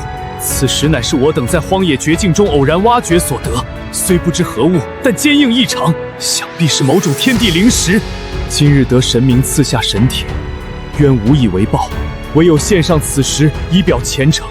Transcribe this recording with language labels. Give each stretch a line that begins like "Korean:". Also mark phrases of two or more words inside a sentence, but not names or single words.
Chinese: 此石乃是我等在荒野绝境中偶然挖掘所得，雖不知何物，但堅硬異常，想必是某種天地靈石。今日得神明賜下神鐵，冤無以為報，唯有獻上此石以表虔誠。